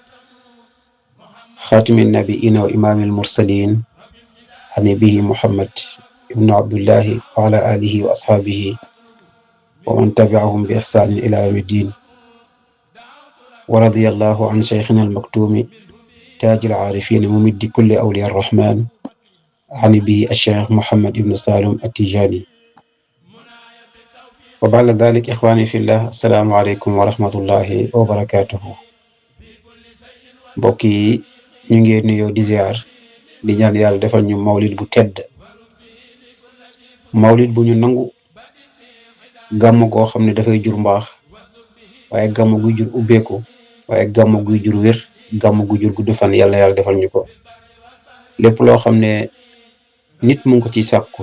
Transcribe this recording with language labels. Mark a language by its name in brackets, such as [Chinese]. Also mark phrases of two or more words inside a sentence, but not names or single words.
[Arabic] خاتم النبيين وإمام المرسلين نبيه محمد ابن عبد الله وعلى آله وأصحابه ومن تبعهم بإحسان إلى يوم الدين ورضي الله عن شيخنا المكتوم تاج العارفين ممد كل أولياء الرحمن عن به الشيخ محمد بن سالم التجاني وبعد ذلك إخواني في الله السلام عليكم ورحمة الله وبركاته [Wolof] bokki ñu ngi ñu di ziyaar di ñaan yàlla defal ñu mawlid bu tedd mawlid bu ñu nangu gàmm goo xam ne dafay jur mbaax waaye gàmm guy jur ubbeeku waaye gàmm guy jur wér gàmm guy jur gudd fan yàlla defal ñu ko lépp loo xam ne nit mu ngi ko ci sàkku